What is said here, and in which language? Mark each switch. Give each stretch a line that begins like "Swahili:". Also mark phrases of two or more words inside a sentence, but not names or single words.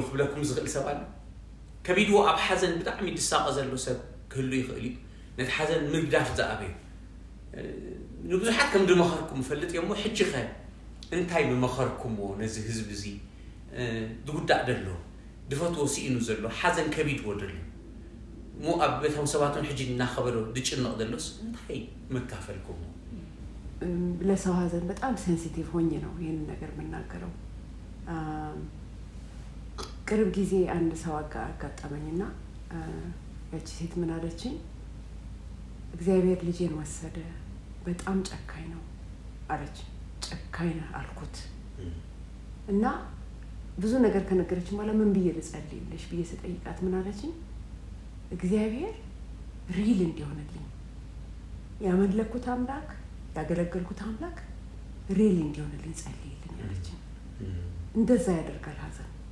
Tigrinya: ክብለኩም ዝኽእል ሰብ ኣለ ከቢድዎ ኣብ ሓዘን ብጣዕሚ ድሳቀ ዘሎ ሰብ ክህሉ ይኽእል እዩ ነቲ ሓዘን ምግዳፍ ዘኣበዩ ንብዙሓት ከም ድመኸርኩም ፈልጥ እሞ ሕጂ ኸ እንታይ ብመኸርኩምዎ ነዚ ህዝቢ እዚ ድጉዳእ ደሎ ድፈትዎ ሲኢኑ ዘሎ ሓዘን ከቢድዎ ደሎ ሞ ኣብ ቤቶም ሰባቱን ሕጂ እናኸበዶ ድጭንቕ ደሎስ እንታይ መካፈልኩም
Amharic: ለሰው ሀዘን በጣም ሴንሲቲቭ ሆኜ ነው ይሄን ነገር መናገረው ቅርብ ጊዜ አንድ ሰው አጋጠመኝና ያቺ ሴት ምን አለችኝ እግዚአብሔር ልጄን ወሰደ በጣም ጨካኝ ነው አለች ጨካኝ ነው አልኩት እና ብዙ ነገር ከነገረች ማለት ምን ብዬ ልጸልይልሽ ብዬ ስጠይቃት ምን አለችኝ እግዚአብሔር ሪል እንዲሆንልኝ ያመለኩት አምላክ ያገለገልኩት አምላክ ሪል እንዲሆንልኝ ጸልይልኝ አለች እንደዛ ያደርጋል ሀዘን